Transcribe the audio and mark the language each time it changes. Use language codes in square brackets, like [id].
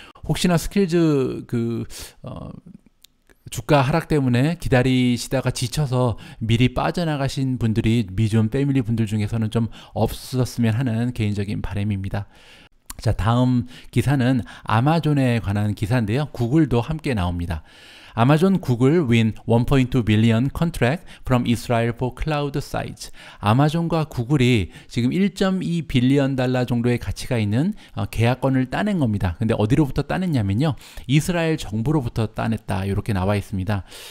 [ko] 혹시나 스킬즈 주가 하락 때문에 기다리시다가 지쳐서 미리 빠져나가신 분들이 미존 패밀리 분들 중에서는 좀 없었으면 하는 개인적인 바람입니다. 자, 다음 기사는 아마존에 관한 기사인데요. 구글도 함께 나옵니다. [en] Amazon Google win 1.2 billion contract from Israel for cloud sites. [ko] 아마존과 구글이 지금 1.2 빌리언 달러 정도의 가치가 있는 계약권을 따낸 겁니다. 근데 어디로부터 따냈냐면요, 이스라엘 정부로부터 따냈다, 이렇게 나와 있습니다.